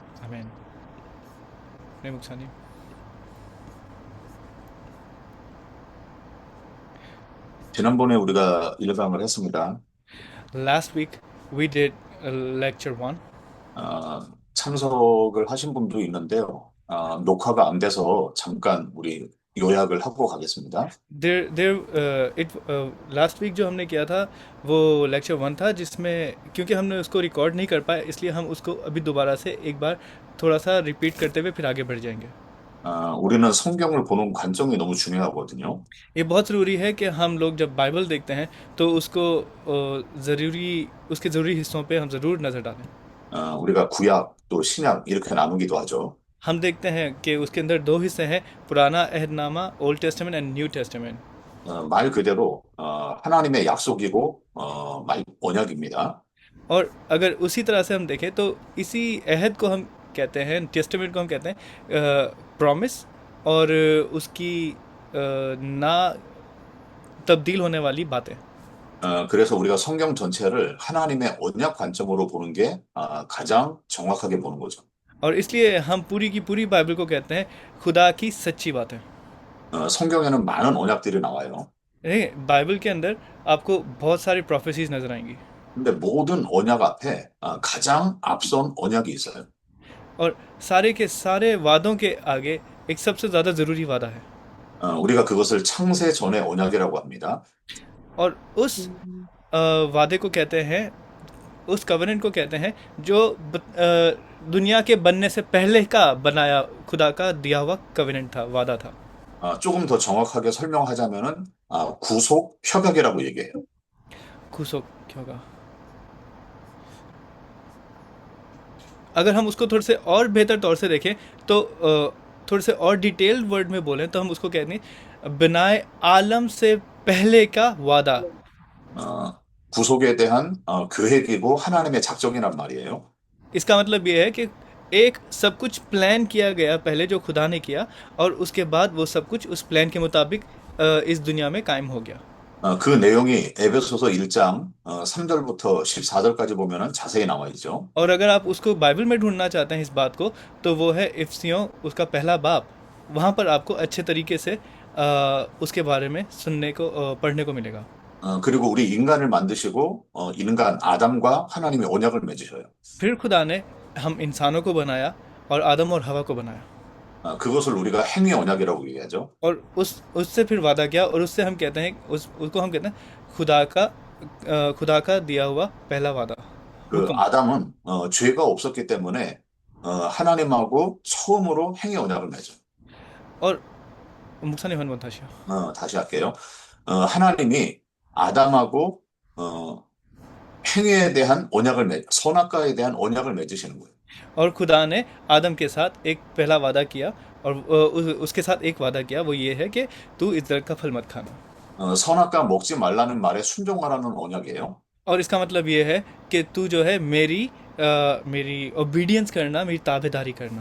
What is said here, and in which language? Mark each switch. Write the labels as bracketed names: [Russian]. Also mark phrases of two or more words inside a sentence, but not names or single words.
[Korean] 아멘. 네, 목사님. 지난번에 우리가 1강을 했습니다. [English] Last week we did lecture 1. [Korean] 참석을 हा신 분도 있는데요. 녹화가 안 돼서 잠깐 우리 요약을 하고 가겠습니다. [English] last week [Hindi] जो हमने किया था वो लेक्चर 1 था, जिसमें क्योंकि हमने उसको रिकॉर्ड नहीं कर पाए, इसलिए हम उसको अभी दोबारा से एक बार थोड़ा सा रिपीट करते हुए फिर आगे बढ़ जाएंगे. [Korean] 우리는 성경을 보는 관점이 너무 중요하거든요. [Hindi] ये बहुत ज़रूरी है कि हम लोग जब बाइबल देखते हैं तो उसको ज़रूरी उसके ज़रूरी हिस्सों पे हम ज़रूर नज़र डालें. [Korean] 우리가 구약 또 신약 이렇게 나누기도 하죠. [Hindi] हम देखते हैं कि उसके अंदर दो हिस्से हैं, पुराना अहदनामा, [English] Old Testament and New Testament. [Korean] 말 그대로 하나님의 약속이고 언약입니다. [Hindi] और अगर उसी तरह से हम देखें तो इसी अहद को हम कहते हैं, टेस्टामेंट को हम कहते हैं प्रॉमिस, और उसकी ना तब्दील होने वाली बातें. [Korean] 그래서 우리가 성경 전체를 하나님의 언약 관점으로 보는 게 가장 정확하게 보는 거죠. [Hindi] और इसलिए हम पूरी की पूरी बाइबल को कहते हैं खुदा की सच्ची बातें. [Korean] 성경에는 많은 언약들이 나와요. [Hindi] बाइबल के अंदर आपको बहुत सारी प्रोफेसीज नजर आएंगी. [Korean] 근데 모든 언약 앞에 가장 앞선 언약이 있어요. [Hindi] और सारे के सारे वादों के आगे एक सबसे ज़्यादा ज़रूरी वादा है. [Korean] 우리가 그것을 창세 전의 언약이라고 합니다. [Hindi] और उस वादे को कहते हैं, उस कवनेंट को कहते हैं जो दुनिया के बनने से पहले का बनाया खुदा का दिया हुआ कवनेंट था, वादा था. [Korean] 조금 더 정확하게 설명하자면은 구속 협약이라고 얘기해요. [Hindi] खुशो क्या होगा? अगर हम उसको थोड़े से और बेहतर तौर से देखें तो थोड़े से और [English] detailed word [Hindi] में बोलें तो हम उसको कहते हैं बिनाए आलम से पहले का वादा. [Korean] 어, 구속에 대한 계획이고 하나님의 작정이란 말이에요. [Hindi] इसका मतलब ये है कि एक सब कुछ प्लान किया गया पहले जो खुदा ने किया, और उसके बाद वो सब कुछ उस प्लान के मुताबिक इस दुनिया में कायम हो गया. [Korean] 그 내용이 에베소서 1장 3절부터 14절까지 보면은 자세히 나와 있죠. [Hindi] और अगर आप उसको बाइबल में ढूंढना चाहते हैं इस बात को, तो वो है इफ्सियों उसका पहला बाब. वहाँ पर आपको अच्छे तरीके से उसके बारे में सुनने को पढ़ने को मिलेगा. [Korean] 그리고 우리 인간을 만드시고 인간 아담과 하나님이 언약을 맺으셔요. [Hindi] फिर खुदा ने हम इंसानों को बनाया और आदम और हवा को बनाया. [Korean] 그것을 우리가 행위 언약이라고 얘기하죠. [Hindi] और उससे फिर वादा किया, और उससे हम कहते हैं उसको हम कहते हैं खुदा का दिया हुआ पहला वादा, [Korean] 그 [Hindi] हुक्म. [Korean] 아담은 죄가 없었기 때문에 하나님하고 처음으로 행위 언약을 맺어요. और 목사님 한번 다시요. 다시 할게요. 하나님이 아담하고 행위에 대한 선악과에 대한 언약을 맺으시는 거예요. [Hindi] और खुदा ने आदम के साथ एक पहला वादा किया, और उसके साथ एक वादा किया, वो ये है कि तू इस दरख्त का फल मत खाना. [Korean] 선악과 먹지 말라는 말에 순종하라는 언약이에요. [Hindi] और इसका मतलब ये है कि तू जो है मेरी ओबीडियंस करना, मेरी ताबेदारी करना.